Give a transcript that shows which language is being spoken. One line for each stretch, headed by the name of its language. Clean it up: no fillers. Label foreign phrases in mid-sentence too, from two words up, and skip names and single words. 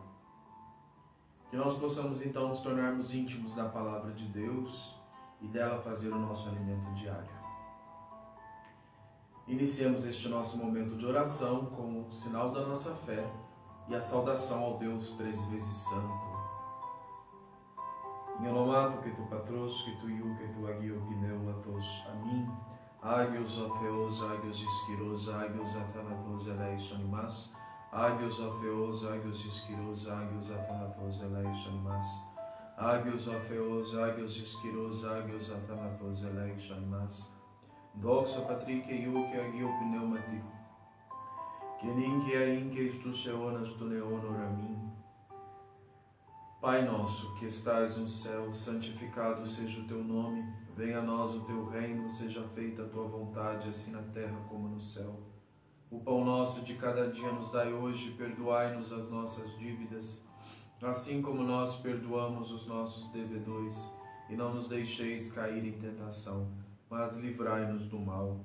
Portuguese: Que nós possamos então nos tornarmos íntimos da palavra de Deus e dela fazer o nosso alimento diário. Iniciemos este nosso momento de oração com o sinal da nossa fé e a saudação ao Deus três vezes santo.
Greek: Εν ονόματι του Πατρός, και του Υιού, και του Αγίου Πνεύματος, αμήν. Άγιος ο Θεός, Άγιος Ισχυρός, Άγιος Αθάνατος, ελέησον ημάς. Άγιος ο Θεός, Άγιος Ισχυρός, Άγιος Αθάνατος, ελέησον ημάς. Άγιος ο Θεός, Άγιος Ισχυρός, Άγιος Αθάνατος, ελέησον ημάς. Δόξα Πατρί και Υιώ και Αγίω Πνεύματι, και νυν και αεί και εις τους αιώνας των αιώνων αμήν.
Portuguese: Pai nosso, que estais no céu, santificado seja o teu nome, venha a nós o teu reino, seja feita a tua vontade, assim na terra como no céu. O pão nosso de cada dia nos dai hoje, perdoai-nos as nossas dívidas, assim como nós perdoamos os nossos devedores, e não nos deixeis cair em tentação, mas livrai-nos do mal.